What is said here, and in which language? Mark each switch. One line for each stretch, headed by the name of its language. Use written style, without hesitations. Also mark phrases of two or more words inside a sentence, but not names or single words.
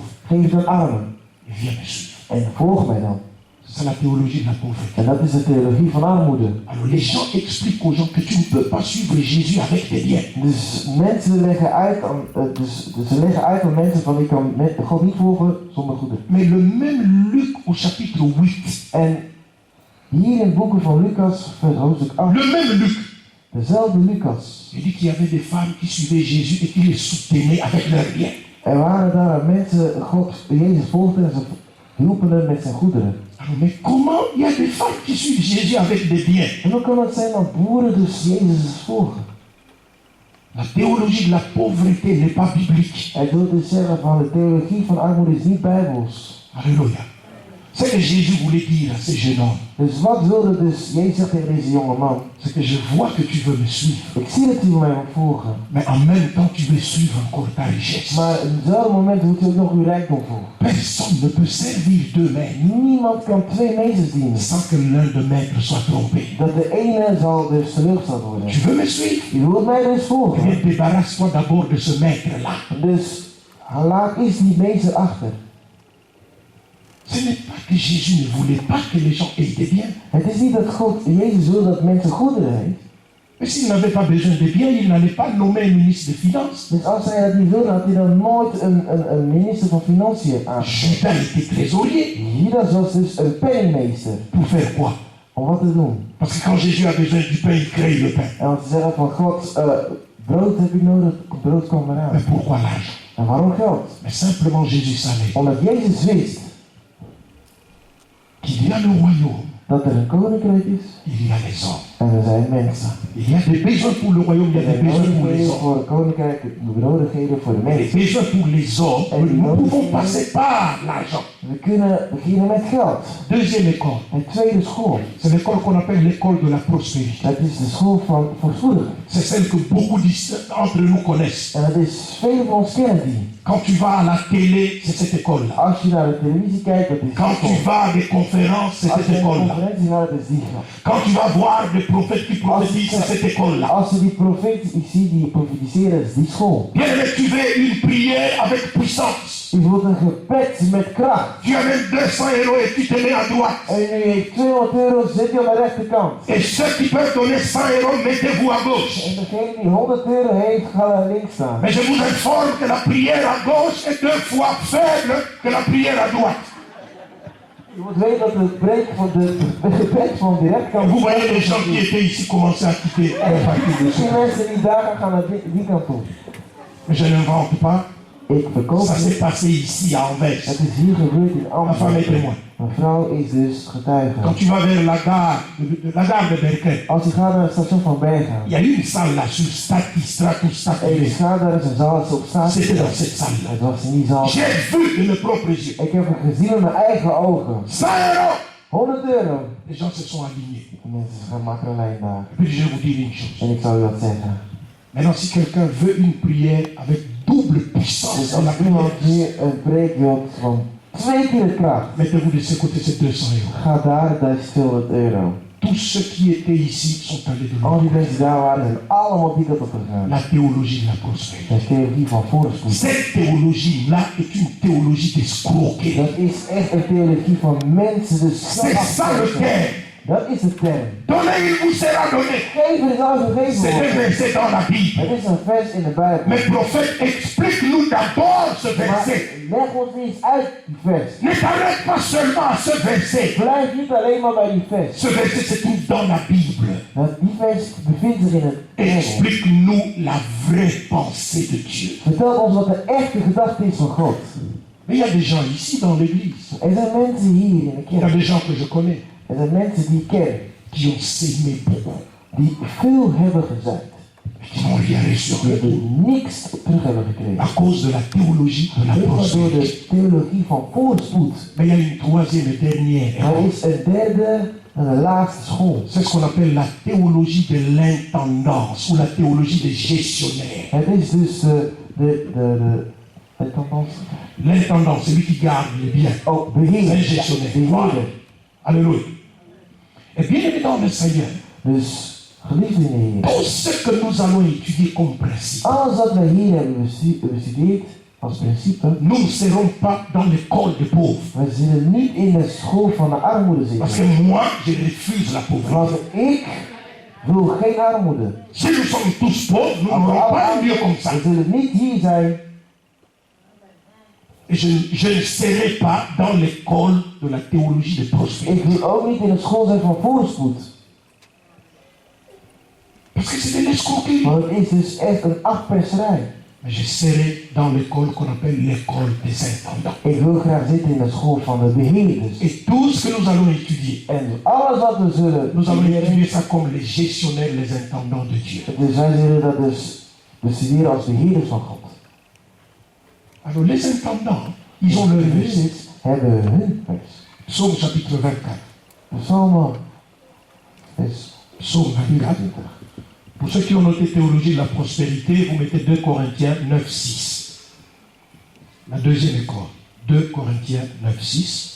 Dutch: Geef het aan armen.
French: et viens me suivre.
Dutch: En volg mij dan.
French: C'est la théologie de la pauvreté.
Dutch: En dat is de theologie van armoede.
French: Alors les gens expliquent aux gens que tu ne peux pas suivre Jésus avec des biens.
Dutch: Dus mensen leggen uit aan, dus ze leggen uit aan mensen van ik kan God niet volgen zonder goederen.
French: Mais le même Luc au chapitre 8,
Dutch: En hier in het boeken van Lucas, hoofdstuk 8,
French: le même Luc,
Dutch: dezelfde Lucas.
French: il dit qu'il y avait des femmes qui suivaient Jésus et qui les soutenaient avec leurs biens.
Dutch: Er waren daar mensen, God, Jezus volgden en ze hielpen hem met zijn goederen.
French: Alors, mais comment il y a des femmes qui suivent Jésus avec des biens?
Dutch: En hoe kan het zijn dat boeren dus Jezus volgen?
French: La théologie de la pauvreté n'est pas biblique.
Dutch: Het wil dus zeggen van de theologie van armoede is niet bijbels.
French: Alléluia. C'est que Jésus voulait dire à ces jeunes hommes,
Dutch: Dus wat wilde dus Jezus tegen deze jonge man?
French: c'est que je vois que tu veux me suivre,
Dutch: Ik zie dat u mij wil volgen.
French: mais en même temps tu veux suivre encore ta richesse.
Dutch: Maar op hetzelfde moment moet u ook nog uw rijkdom volgen.
French: Personne ne peut servir deux maîtres
Dutch: Niemand kan twee meesters dienen.
French: sans que l'un de maîtres soit trompé.
Dutch: Dat de ene zal dus teleurgesteld worden.
French: Tu veux me suivre?
Dutch: U wilt mij dus Eh volgen.
French: bien, débarrasse-toi d'abord de ce maître-là.
Dutch: Dus laat eerst die meester achter.
French: Ce n'est pas que Jésus ne voulait pas que les gens aient des biens.
Dutch: Het is niet dat God, Jezus wil dat mensen goederen heeft.
French: Mais s'il n'avait pas besoin de biens, il n'allait pas nommer un ministre des Finances.
Dutch: Dus als hij dat niet wilde, had hij dan nooit een minister van Financiën aangesteld.
French: Judas était trésorier.
Dutch: Judas was dus een penningmeester.
French: Pour faire quoi?
Dutch: Om wat te doen?
French: Parce que quand Jésus a besoin du pain, il crée le pain.
Dutch: En om te zeggen van God, brood heb ik nodig, brood komt eraan.
French: Mais pourquoi l'argent?
Dutch: En waarom geld?
French: Mais simplement Jésus savait
Dutch: Omdat Jezus wist
French: qu'il y a le royaume,
Dutch: dat er een koninkrijk is
French: il y a les hommes.
Dutch: en er zijn mensen.
French: Il y a des besoins pour le royaume, il y a
Dutch: Er
French: des
Dutch: zijn
French: besoins pour les
Dutch: nodigheden
French: hommes.
Dutch: voor het koninkrijk, de nodigheden voor de
French: Les
Dutch: mensen.
French: besoins pour les hommes, nous pouvons passer par l'argent.
Dutch: We kunnen beginnen met geld.
French: Deuxième école,
Dutch: Het tweede school,
French: c'est l'école qu'on appelle l'école de la prospérité.
Dutch: dat is de school van voorspoedigheid.
French: C'est celle que beaucoup d'entre nous connaissent.
Dutch: En dat is veel van ons kennen die.
French: Quand tu vas à la télé, c'est cette école-là.
Dutch: Als je naar de televisie kijkt, dat is die
French: Quand tu
Dutch: school.
French: vas à des conférences, c'est
Dutch: Als
French: cette
Dutch: je naar een
French: école-là.
Dutch: conferentie gaat, dat is die school.
French: Quand tu vas voir des prophètes qui prophétisent, c'est cette école-là.
Dutch: Als je die profeten ziet die profetiseren, dat is die school.
French: Bien aimé, tu veux une prière avec puissance.
Dutch: U wilt een gebed met kracht.
French: Tu as même 200 euros et tu te mets à droite.
Dutch: En u heeft 200 euro, zet je aan de rechterkant.
French: Et ceux qui peuvent donner 100 euros, mettez-vous à gauche.
Dutch: En degene die 100 euro heeft, gaat naar links staan.
French: Mais je vous informe que la prière à gauche est 2 fois faible que la prière à droite.
Dutch: Je moet weten dat de gebed van de rechterkant...
French: Vous voyez les gens qui étaient ici commencer à quitter la partie de
Dutch: Die mensen die daar gaan naar die kant toe.
French: Mais je n'invente pas.
Dutch: Ik verkoop
French: Ça s'est
Dutch: niet.
French: passé ici à Anvers.
Dutch: Het is hier gebeurd in
French: Ma femme est
Dutch: Amsterdam.
French: témoin.
Dutch: Mijn vrouw is dus getuige.
French: Quand tu vas vers la gare de Berkel,
Dutch: Als je gaat naar het station van Bergen.
French: il y a une salle là sur Stratus
Dutch: En je gaat daar eens een zaal op staat.
French: C'était dans cette salle là.
Dutch: Het was in die zaal.
French: J'ai vu de mes propres yeux.
Dutch: Ik heb het gezien met mijn eigen ogen.
French: 100 euros.
Dutch: 100 euro.
French: Les gens se sont alignés.
Dutch: De mensen gaan makkelijk lijn daar.
French: Et puis je vais vous dire une chose.
Dutch: En ik zal u dat zeggen.
French: Maintenant, si quelqu'un veut une prière avec double puissance
Dutch: Dus
French: dans la
Dutch: als iemand
French: prière,
Dutch: hier een preek wilt van 2 keer de kracht.
French: mettez-vous de ce côté, c'est 200 euros.
Dutch: Ga daar, dat is 200 euro.
French: Tous ceux qui étaient ici sont allés de
Dutch: Al
French: l'autre.
Dutch: die mensen die daar waren, zijn allemaal die kant op gegaan.
French: La théologie de la prospérité.
Dutch: Dat is theologie van voorspoed.
French: Cette théologie-là est une théologie d'escroquerie.
Dutch: Dat is echt een theologie van mensen, dus
French: C'est ça le terme.
Dutch: dat is de term.
French: Donnez, il vous sera donné.
Dutch: Geven is alles gegeven
French: C'est un
Dutch: worden.
French: verset dans la Bible.
Dutch: Het is een vers in de Bijbel.
French: Mais prophète, explique-nous d'abord ce
Dutch: Maar
French: verset.
Dutch: leg ons eens uit die vers.
French: Ne t'arrête pas seulement à ce verset.
Dutch: Blijf niet alleen maar bij die vers.
French: Ce verset se trouve dans la Bible.
Dutch: Want die vers bevindt zich in het Bijbel.
French: Explique-nous la vraie pensée de Dieu.
Dutch: Vertel ons wat de echte gedachte is van God.
French: Mais il y a des gens ici dans l'église.
Dutch: Er zijn mensen hier in de
French: Il y a
Dutch: kerk.
French: des gens que je connais
Dutch: Er zijn mensen die ik ken.
French: qui ont sémé beaucoup.
Dutch: Die veel hebben gezaaid.
French: Mais qui n'ont rien reçu en
Dutch: Die
French: retour.
Dutch: niks terug hebben gekregen.
French: À cause de la théologie de la
Dutch: Dit was door
French: prospérité.
Dutch: de theologie van voorspoed.
French: Mais il y a une troisième et dernière.
Dutch: Er is een derde en de laatste school.
French: C'est ce qu'on appelle la théologie de l'intendance ou la théologie des gestionnaires.
Dutch: Het is dus
French: L'intendant, c'est lui qui garde les biens.
Dutch: ook beheer.
French: C'est un gestionnaire.
Dutch: Beheerder.
French: Voilà. Alléluia. Et bien aimé dans le Seigneur,
Dutch: Dus geliefde Heer.
French: tout ce que nous allons étudier comme principe,
Dutch: Alles wat wij hier hebben bestudeerd als principe.
French: nous ne serons pas dans l'école des pauvres.
Dutch: We zullen niet in de school van de armoede
French: Parce
Dutch: zitten.
French: que moi, je refuse la pauvreté.
Dutch: Want ik wil geen armoede.
French: Si nous sommes tous pauvres, nous
Dutch: Maar
French: n'aurons pas un
Dutch: we
French: lieu comme ça.
Dutch: zullen niet hier zijn.
French: Et je ne serai pas dans l'école de la théologie de prospérité.
Dutch: Ik wil ook niet in de school zijn van voorspoed.
French: Parce que c'est de l'escroquerie.
Dutch: Want het is dus echt een afperserij.
French: Mais je serai dans l'école qu'on appelle l'école des intendants.
Dutch: Ik wil graag zitten in de school van de beheerders.
French: Et tout ce que nous allons étudier,
Dutch: En alles wat we zullen
French: nous allons
Dutch: leren,
French: étudier ça comme les gestionnaires, les intendants de Dieu.
Dutch: dus wij zullen dat dus bestuderen als beheerders van God.
French: Alors les intendants, ils ont leur
Dutch: De
French: vers.
Dutch: beheerders hebben hun vers.
French: Psaume chapitre 24.
Dutch: Psalm vers
French: Psaume 24.
Dutch: 24.
French: Pour ceux qui ont noté théologie de la prospérité, vous mettez 2 Corinthiens 9, 6. La deuxième école, 2 Corinthiens 9, 6.